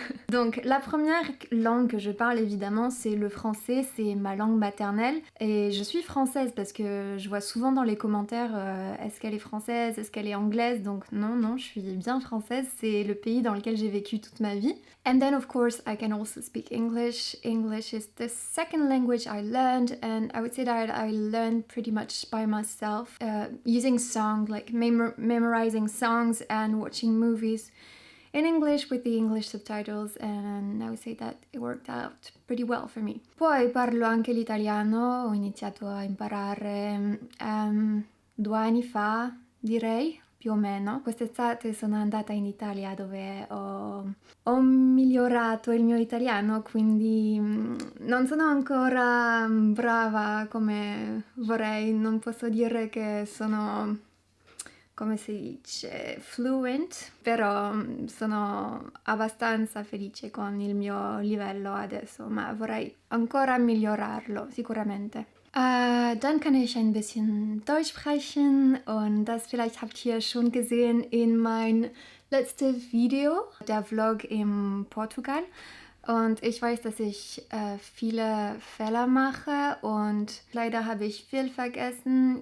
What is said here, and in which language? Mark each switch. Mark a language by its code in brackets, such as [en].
[fr] Donc la première langue que je parle évidemment c'est le français, c'est ma langue maternelle et je suis française parce que je vois souvent dans les commentaires est-ce qu'elle est française, est-ce qu'elle est anglaise, donc non, je suis bien française, c'est le pays dans lequel j'ai vécu toute ma vie. [en] And then of course I can also speak English. English is the second language I learned and I would say that I learned pretty much by myself using songs, like memorizing songs and watching movies in English with the English subtitles and I would say that it worked out pretty well for me. [it] Poi parlo anche l'italiano, ho iniziato a imparare 2 anni fa, direi, più o meno. Quest'estate sono andata in Italia dove ho migliorato il mio italiano, quindi non sono ancora brava come vorrei, non posso dire che sono, come si dice, fluent, però sono abbastanza felice con il mio livello adesso, ma vorrei ancora migliorarlo, sicuramente. [de] Dann kann ich ein bisschen Deutsch sprechen und das vielleicht habt ihr schon gesehen in mein letztes Video, der Vlog in Portugal. Und ich weiß, dass ich viele Fehler mache und leider habe ich viel vergessen.